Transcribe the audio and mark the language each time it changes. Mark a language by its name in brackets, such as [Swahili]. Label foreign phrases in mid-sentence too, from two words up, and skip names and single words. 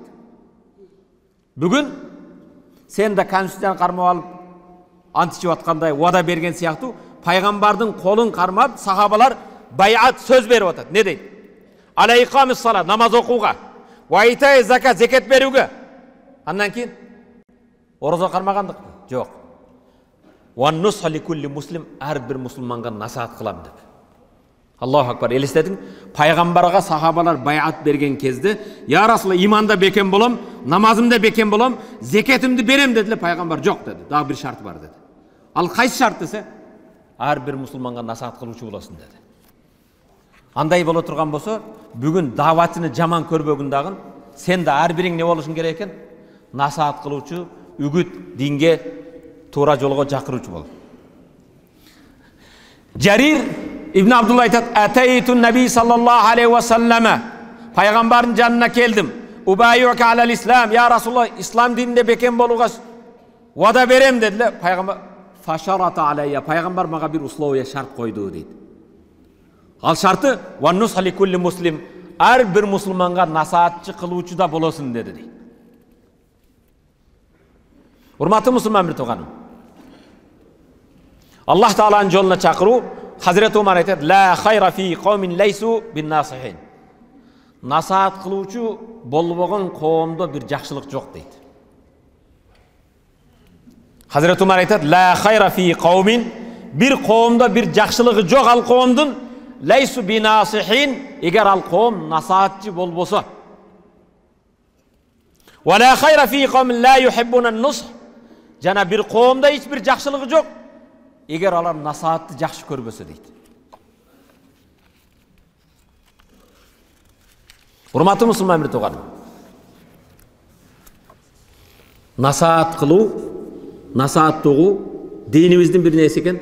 [Kyrgyz] Бүгүн сен да конституцияны кармап алып античип аткандай уада берген сыяктуу, пайгамбардын колун кармап сахабалар баяат сөз берип атат. Не дейт? [Arabic] إقام الصلاة, [Kyrgyz] намаз окууга, [Arabic] وإيتاء الزكاة, [Kyrgyz] зекет берүүгө. Андан кийин ораза кармагандык жок. [Arabic] والنصح لكل مسلم, [Kyrgyz] ар бир мусулманга насаат кылам деп. [Arabic] الله أكبر. [Kyrgyz] Элестетиң, пайгамбарга сахабалар баяат берген кезде, [Arabic] يا رسول, [Kyrgyz] иманда бекем болом, намазымда бекем болом, зекетимди берем дедиле, пайгамбар жок деди. Дагы бир шарт бар деди. Ал кайсы шарт десе, ар бир мусулманга насаат кылуучу болосун деди. Андай боло турган болсо, бүгүн даватыны жаман көрбөгүн дагы, сен да ар бириң не болушуң керек экен? Насаат кылуучу, үгүт, динге, туура жолго чакыруучу бол. [Arabic] Жарир ибн Абдулла айтат, أتيت النبي صلى الله عليه وسلم, [Kyrgyz] пайгамбардын жанына келдим. [Arabic] أبايعك على الإسلام, يا رسول الله, [Kyrgyz] ислам дининде бекем болууга вада берем дедиле. Пайгамбар [Arabic] فشرط علي, [Kyrgyz] пайгамбар мага бир условия, шарт койду дейт. Ал шарты [Arabic] والنصح لكل مسلم, [Kyrgyz] ар бир мусулманга насаатчы кылуучу да болосун деди дейт. Урматтуу мусулман бир тууганым, Аллах Тааланын жолуна чакыруу, [Arabic] Hazreti Umar aytат, لا خير في قوم ليسوا بناصحين. [Kyrgyz] Насаат кылуучу болбогон коомдо бир жакшылык жок дейт. [Arabic] Hazreti Umar aytат, لا خير في قوم, [Kyrgyz] bir коомдо бир жакшылыгы жок ал коомдун, [Arabic] ليسوا بناصحين, [Kyrgyz] эгер ал коом насаатчы болбосо. [Arabic] ولا خير في قوم لا يحبون النصح, [Kyrgyz] жана бир коомдо эч бир жакшылыгы жок, эгер алар насаатты жакшы көрбөсө дейт. Урматтуу мусулман бир тууганым, насаат кылуу, насааттыгуу динибиздин бир нерсе экен.